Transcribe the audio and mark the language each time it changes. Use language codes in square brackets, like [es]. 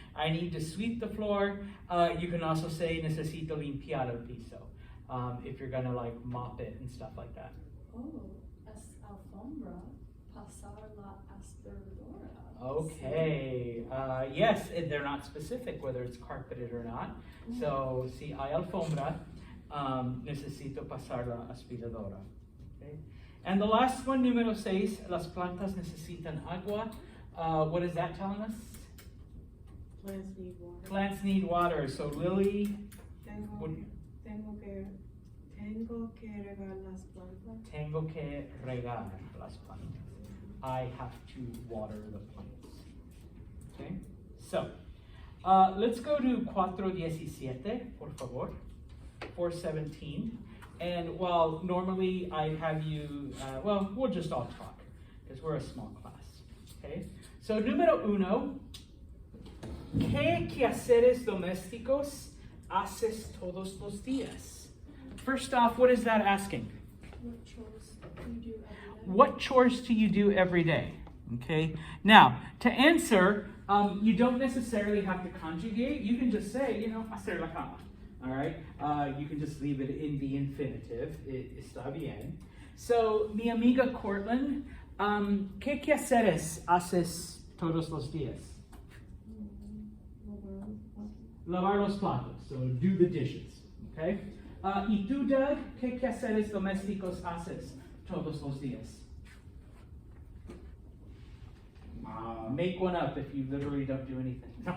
[en] I need to sweep the floor. You can also say [es] necesito limpiar el piso. [en] If you're gonna like mop it and stuff like that. [es] Oh, es alfombra, pasar la aspiradora. [en] Okay. Yes, they're not specific whether it's carpeted or not. [es] So, si hay alfombra, necesito pasar la aspiradora. Okay. [en] And the last one, número 6, [es] las plantas necesitan agua. [en] What is that telling us? Plants need water. Plants need water. So, Lily, [es] Tengo, [en] What- [es] tengo que regar las plantas. tengo que regar las plantas. [en] I have to water the plants. Okay? So, let's go to 417, por favor. 417. And while normally I have you, well, we'll just all talk because we're a small class. Okay? So, número 1. [es] ¿Qué quehaceres domésticos haces todos los días? [en] First off, what is that asking? What chores do you do every day? What chores do you do every day? Okay. Now, to answer, you don't necessarily have to conjugate. You can just say, [es] hacer la cama. [en] All right. You can just leave it in the infinitive. [es] Está bien. So, mi amiga Cortland, ¿qué quehaceres haces todos los días? Lavar los platos. [en] So, do the dishes. Okay. [es] ¿Y tú, Doug, qué quehaceres domésticos haces todos los días? [en] Make one up if you literally don't do anything.